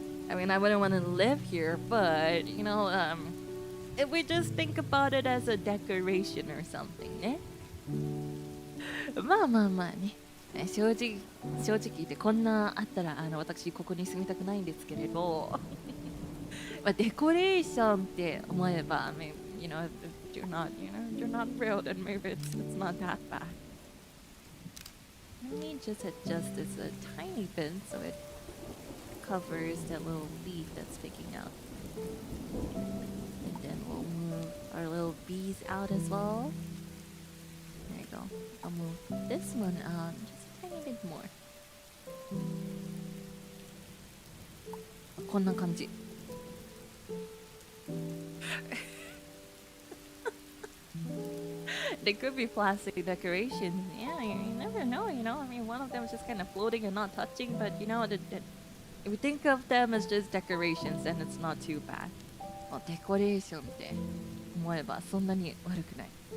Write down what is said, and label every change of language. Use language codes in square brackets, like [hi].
[en] I mean, I wouldn't want to live here, but you know, if we just think about it as a decoration or something ね。 [ja] まあね。正直言ってこんなあったら私ここに住みたくないんですけれど、まあデコレーションって思えば、 [en] I mean, you know, if you're not real, then maybe it's not that bad. Let me just adjust this a tiny bit so it covers that little leaf that's sticking out. And then we'll move our little bees out as well. There you go. I'll move this one out just a tiny bit more. [ja] こんな感じ。 [en] They could be plastic decorations. Yeah, you never know, you know. I mean, one of them is just kind of floating and not touching, but you know, if we think of them as just decorations, then it's not too bad. [ja] デコレーションって思えばそんなに悪くない。